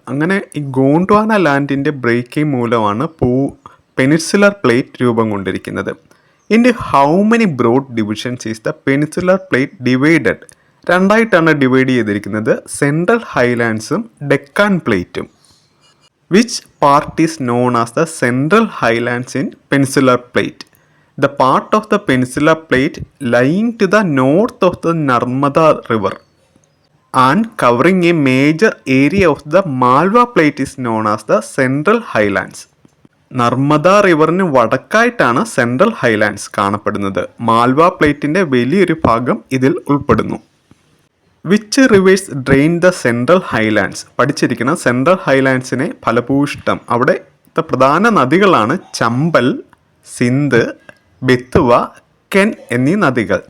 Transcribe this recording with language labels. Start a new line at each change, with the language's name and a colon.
Malayalam: അങ്ങനെ ഈ ഗോണ്ട്വാന ലാൻഡിൻ്റെ ബ്രേക്കിംഗ് മൂലമാണ് പെനിൻസുലർ പ്ലേറ്റ് രൂപം കൊണ്ടിരിക്കുന്നത്.
English: ഇൻ്റെ how many broad divisions is the peninsular plate divided?
Malayalam: രണ്ടായിട്ടാണ് divide ചെയ്തിരിക്കുന്നത്, സെൻട്രൽ ഹൈലാൻഡ്സും ഡെക്കാൻ പ്ലേറ്റും.
English: Which part is known as the central highlands in peninsular plate? The part of the peninsular plate lying to the north of the Narmada river and covering a major area of the Malwa plate is known as the Central Highlands.
Malayalam: Narmada റിവറിന് വടക്കായിട്ടാണ് central Highlands കാണപ്പെടുന്നത്. മാൽവ പ്ലേറ്റിൻ്റെ വലിയൊരു ഭാഗം ഇതിൽ ഉൾപ്പെടുന്നു.
English: Which rivers drain the central highlands?
Malayalam: പഠിച്ചിരിക്കണം, central ഹൈലാൻഡ്സിനെ ഫലഭൂയിഷ്ടം അവിടുത്തെ പ്രധാന നദികളാണ് ചമ്പൽ, സിന്ധ്, ബെത്തുവ, കെൻ എന്നീ നദികൾ.